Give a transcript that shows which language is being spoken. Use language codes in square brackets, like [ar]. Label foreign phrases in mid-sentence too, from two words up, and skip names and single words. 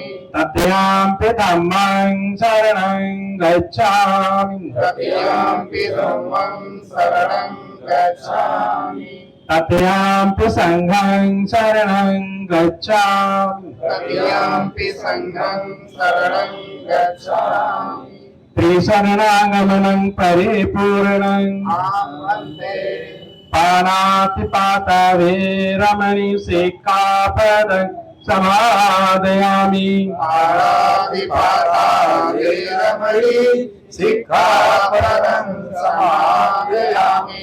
[pi] तृतीयाम्पि धम्मं शरणं गच्छामि तृतीयाम्पि धम्मं शरणं गच्छामि तृतीयाम्पि संघं शरणं गच्छामि तृतीयाम्पि संघं शरणं गच्छामि त्रिशरणागमनं परिपूर्णं वन्दे पाणातिपाता वेरमणि सिक्खापदं समादयामि पाणातिपाता वेरमणि सिक्खापदं समादयामि